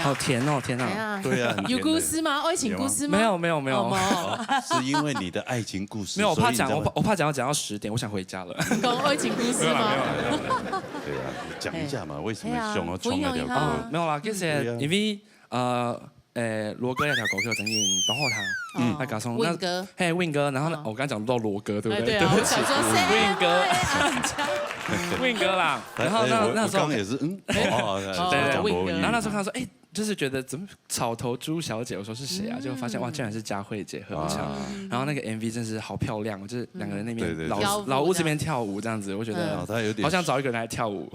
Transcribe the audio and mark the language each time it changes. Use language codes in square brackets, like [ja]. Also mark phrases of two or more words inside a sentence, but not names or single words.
[zh] 好甜哦，天哪！对啊，有故事吗？爱情故事吗？没有，是因为你的爱情故事。没有，我怕讲到10点，我想回家了。讲爱情故事吗？对啊，讲一下嘛，为什么想要创那条歌？没有啦，其實因為羅哥那條歌叫整演董後堂，那加上 Win 哥，嘿 Win 哥，然後呢，我剛剛講不到羅哥，對不對？對啊，我想說 Win 哥。Win 哥啦，然後那時候也是對，然後那時候看到說，就是覺得怎麼草頭朱小姐，我說是誰啊？就發現哇，竟然是佳慧姐合唱，然後那個 MV 真是好漂亮，就是兩個人那邊老屋這邊跳舞這樣子，我覺得好想找一個人來跳舞，